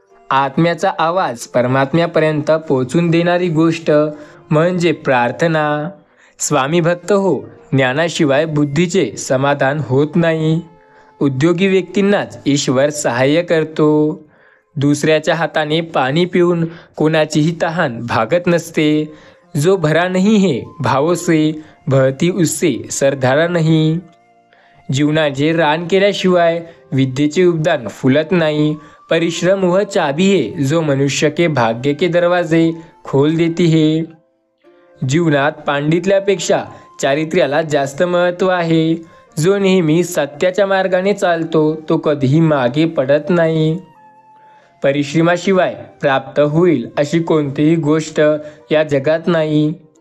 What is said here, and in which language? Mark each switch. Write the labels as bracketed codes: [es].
[mr] आत्म्याचा आवाज परमात्म्यापर्यंत पोहोचून देणारी गोष्ट म्हणजे प्रार्थना. स्वामी भक्त हो. ज्ञानाशिवाय बुद्धीचे समाधान होत नाही. उद्योगी व्यक्तींनाच ईश्वर सहाय्य करतो. दुसऱ्याच्या हाताने पाणी पिऊन कोणाचीही तहान भागत नसते. [hi] जो भरा नहीं है भावों से बहती उससे सरधारा नहीं. [mr] जीवनाचे रान केल्याशिवाय विद्येचे उद्यान फुलत नाही. [hi] परिश्रम वह चाबी है जो मनुष्य के भाग्य के दरवाजे खोल देती है. [mr] जीवनात पांडित्यापेक्षा चारित्र्याला जास्त महत्त्व आहे. जो नेहमी सत्याच्या मार्गाने चालतो तो कधीही मागे पडत नाही. परिश्रमाशिवाय प्राप्त होईल अशी कोणतीही गोष्ट या जगात नाही.